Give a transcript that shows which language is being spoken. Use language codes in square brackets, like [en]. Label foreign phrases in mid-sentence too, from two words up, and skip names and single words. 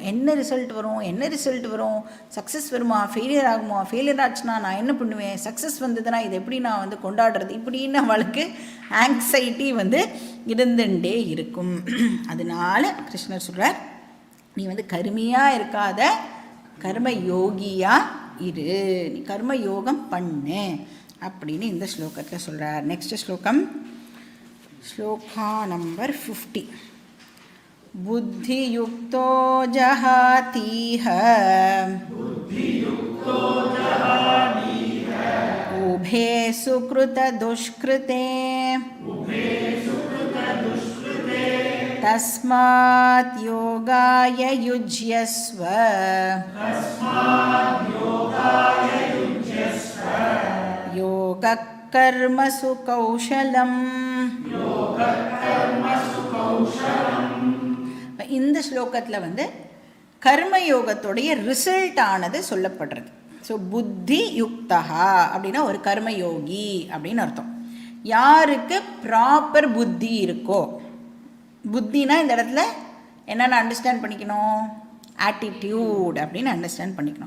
[ta] என்ன ரிசல்ட் வரும், சக்ஸஸ் வருமா, ஃபெயிலியர் ஆகுமா, ஃபெயிலியர் ஆச்சுன்னா நான் என்ன பண்ணுவேன், சக்ஸஸ் வந்ததுன்னா இது எப்படி நான் வந்து கொண்டாடுறது, இப்படின்னு அவளுக்கு ஆங்ஸைட்டி வந்து இருந்துகிட்டே இருக்கும். அதனால கிருஷ்ணர் சொல்கிறார், நீ வந்து கருமையாக இருக்காத, கர்ம யோகியாக இரு, நீ கர்ம யோகம் பண்ணு அப்படின்னு இந்த ஸ்லோகத்தில் சொல்கிறார். நெக்ஸ்ட் ஸ்லோகம், ஸ்லோகா நம்பர் 50. [sa] बुद्धियुक्तो जहातीह उभे सुकृतदुष्कृते तस्मात् योगाय युज्यस्व योगः कर्मसु कौशलम्. [ta] இந்த ஸ்லோகத்தில் வந்து கர்மயோகத்துடைய ரிசல்ட் ஆனது சொல்லப்படுறது. ஸோ [sa] बुद्धि युक्ता [ta] அப்படின்னா ஒரு கர்மயோகி அப்படின்னு அர்த்தம். யாருக்கு ப்ராப்பர் புத்தி இருக்கோ, புத்தினா இந்த இடத்துல என்னென்ன அண்டர்ஸ்டாண்ட் பண்ணிக்கணும், ஆட்டிடியூட் அப்படின்னு அண்டர்ஸ்டாண்ட் பண்ணிக்கணும்.